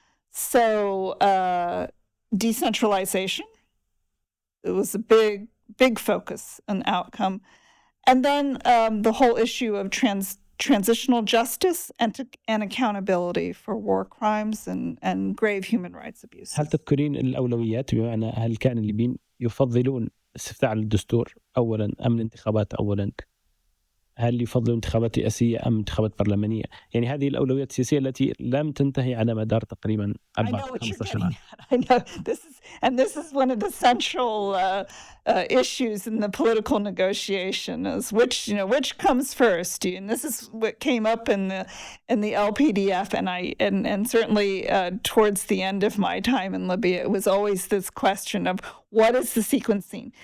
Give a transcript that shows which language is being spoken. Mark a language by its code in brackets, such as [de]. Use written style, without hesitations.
[en] So decentralization, it was a big focus and outcome. And then the whole issue of transitional justice and accountability for war crimes and grave human rights abuses. [ar] هل تذكرين الأولويات؟ بمعنى هل كان الليبيين يفضلون استفتاء على الدستور أولا أم الانتخابات أولا؟ هل يفضلون انتخابات رئاسية أم انتخابات برلمانية؟ يعني هذه الأولويات السياسية التي لم تنتهي على مدار تقريبا 4-15 عام. [en] I know this is one of the central issues in the political negotiation, is which comes first, and this is what came up in the LPDF, and certainly towards the end of my time in Libya, it was always this question of what is the sequencing.